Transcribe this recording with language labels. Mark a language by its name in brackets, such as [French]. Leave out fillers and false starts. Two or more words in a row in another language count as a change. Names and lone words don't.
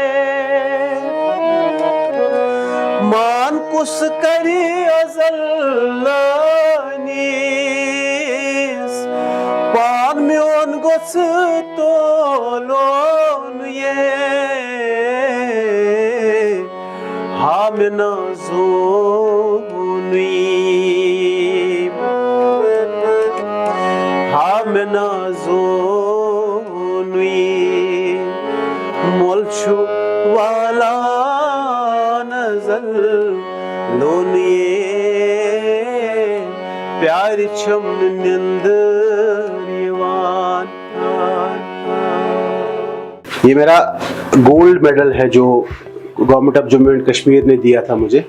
[Kashmiri] मान कुस कर अजल्लानीस पान म्योन गोस तोलो नुये Hamna zoni molchu wala nazar loniye प्यार छम निंदर यवान। [Hindi] ये मेरा [English] gold medal [Hindi] है जो गवर्नमेंट ऑफ जम्मू एंड कश्मीर ने दिया था मुझे।